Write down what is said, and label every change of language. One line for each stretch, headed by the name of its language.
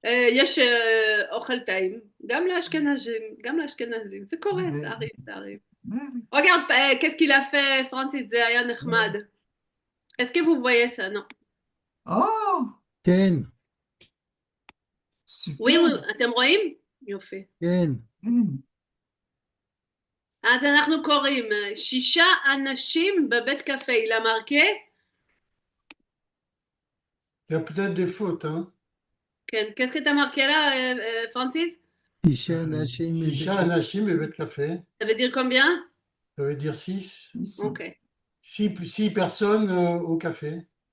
Hebrew: יש אוכל טעים, גם לאשכנזים, זה קורה, זה arrive.
French: Regarde, qu'est-ce qu'il a fait, Francis,
Hebrew: זה היה נחמד.
French: Est-ce que vous voyez ça? Non. Oh,
Hebrew: כן.
French: super. Oui,
Hebrew: אתם רואים? יופי. כן. אז אנחנו קוראים 6 אנשים בבית קפה,
French: il a marqué? Il y a peut-être des fautes. Hein.
Hebrew: כן,
French: qu'est-ce que t'as marqué là, Francis?
Hebrew: שישה אנשים. Shisha Anashim et Bet Café.
French: Ça veut dire combien? Ça veut dire 6. Ok. 6 personnes au café.